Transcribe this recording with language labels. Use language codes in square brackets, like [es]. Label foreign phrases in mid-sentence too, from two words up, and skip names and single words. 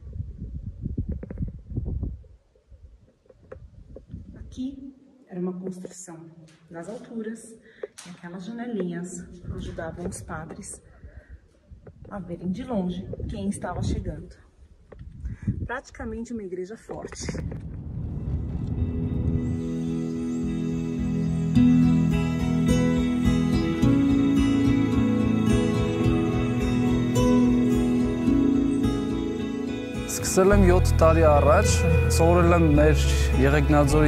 [pt] Aqui era uma construção das alturas e aquelas janelinhas ajudavam os padres a verem de longe quem estava chegando. Praticamente uma igreja forte. [hy] Սկսել եմ 7 տարի առաջ, սովորել եմ մեր Եղեգնաձորի